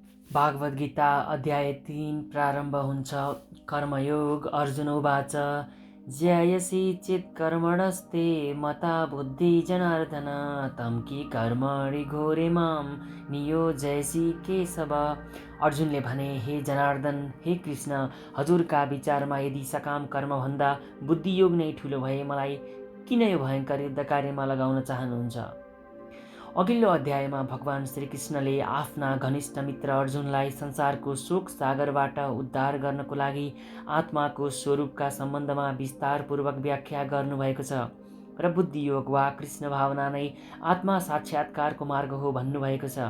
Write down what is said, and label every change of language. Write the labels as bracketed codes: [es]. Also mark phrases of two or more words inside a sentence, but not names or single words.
[ne] भागवत गीता अध्याय 3 प्रारम्भ हुन्छ। कर्मयोग। [sa] अर्जुन उवाच ज्यायसि चित् कर्मणस्ते मता बुद्धि जनार्दन तं कि कर्मणि घोरे मां नियोजयसि केशव। [ne] अर्जुनले भने, हे जनार्दन, हे कृष्ण, हजुरका विचारमा यदि सकाम कर्मभन्दा बुद्धियोग नै ठुलो भए मलाई किन यो भयङ्कर युद्ध कार्यमा लगाउन चाहनुहुन्छ? अघिल्लो अध्यायमा भगवान श्रीकृष्णले आफ्ना घनिष्ठ मित्र अर्जुनलाई संसारको शोक सागरबाट उद्धार गर्नको लागि आत्माको स्वरूपका सम्बन्धमा विस्तारपूर्वक व्याख्या गर्नुभएको छ र बुद्धियोग वा कृष्ण भावना नै आत्मा साक्षात्कारको मार्ग हो भन्नुभएको छ।